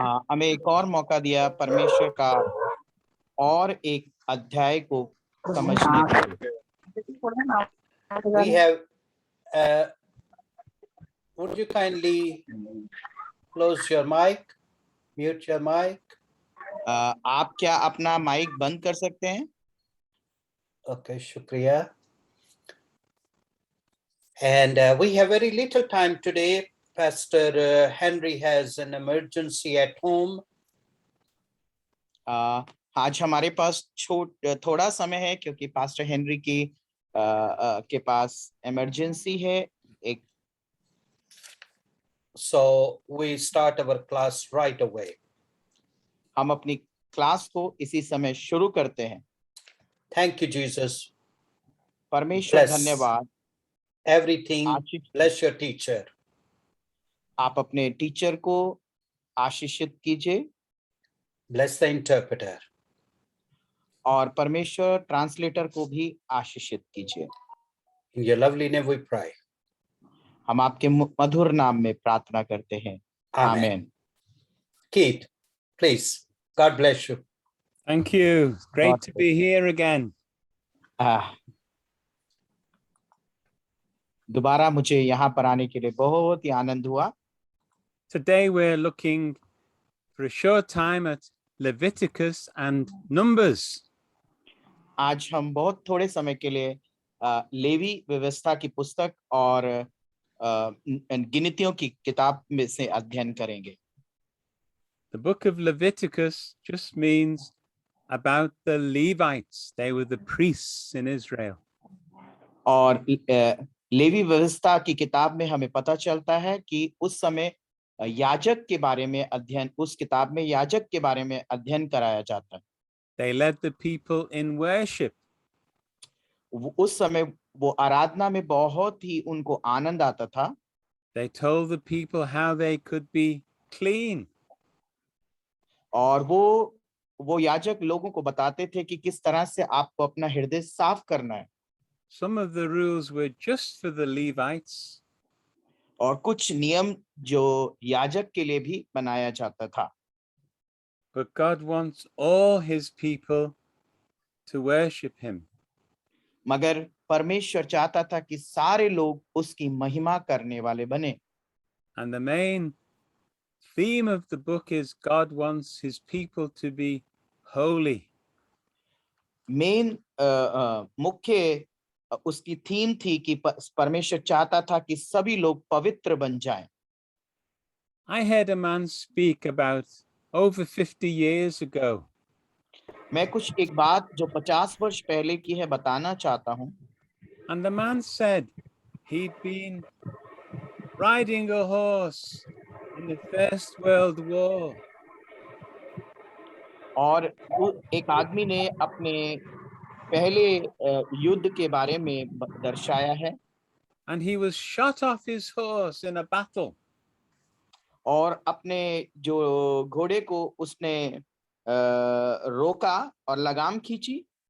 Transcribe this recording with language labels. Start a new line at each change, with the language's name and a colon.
Hindi: हमें एक और मौका दिया परमेश्वर का और एक अध्याय को समझने के लिए.
English: We have would you kindly close your mic, mute your mic?
Hindi: आप क्या अपना माइक बंद कर सकते हैं?
English: Okay,
Hindi: shukriya.
English: And we have very little time today. Pastor Henry has an emergency at home.
Hindi: आज हमारे पास थोड़ा समय है क्योंकि पास्टर हेनरी के पास इमरजेंसी है एक.
English: So we start our class right away.
Hindi: हम अपनी क्लास को इसी समय शुरू करते हैं.
English: Thank you, Jesus.
Hindi: परमेश्वर धन्यवाद.
English: Everything. Bless your teacher.
Hindi: आप अपने टीचर को आशीषित कीजिए.
English: Bless the interpreter.
Hindi: और परमेश्वर ट्रांसलेटर को भी आशीषित कीजिए.
English: In your lovely name we pray.
Hindi: हम आपके मधुर नाम में प्रार्थना करते हैं.
English: Amen. Keith, please. God bless you. Thank you. Great to be here again.
Hindi: दोबारा मुझे यहाँ पर आने के लिए बहुत ही आनंद हुआ.
English: Today we're looking for a short time at Leviticus and Numbers.
Hindi: आज हम बहुत थोड़े समय के लिए लेवी व्यवस्था की पुस्तक और गिनतियों की किताब में से अध्ययन करेंगे.
English: The book of Leviticus just means about the Levites. They were the priests in Israel.
Hindi: और लेवी व्यवस्था की किताब में हमें पता चलता है कि उस समय याजक के बारे में अध्ययन, उस किताब में याजक के बारे में अध्ययन कराया जाता है.
English: They led the people in worship.
Hindi: उस समय वो आराधना में बहुत ही उनको आनंद आता था.
English: They told the people how they could be clean.
Hindi: और वो याजक लोगों को बताते थे कि किस तरह से आपको अपना हृदय साफ करना है.
English: Some of the rules were just for the Levites.
Hindi: और कुछ नियम जो याजक के लिए भी बनाया जाता था.
English: But God wants all his people to worship him.
Hindi: मगर परमेश्वर चाहता था कि सारे लोग उसकी महिमा करने वाले बने.
English: And the main theme of the book is God wants his people to be holy.
Hindi: Main मुख्य उसकी थीम थी कि परमेश्वर चाहता था कि सभी लोग पवित्र बन जाएं.
English: I heard a man speak about over 50 years ago.
Hindi: मैं कुछ एक बात जो 50 वर्ष पहले की है बताना चाहता हूं.
English: And the man said he'd been riding a horse in the First World War.
Hindi: और एक आदमी ने अपने पहले युद्ध के बारे में दर्शाया है.
English: And he was shot off his horse in a battle.
Hindi: और अपने जो घोड़े को उसने रोका और लगाम खींची.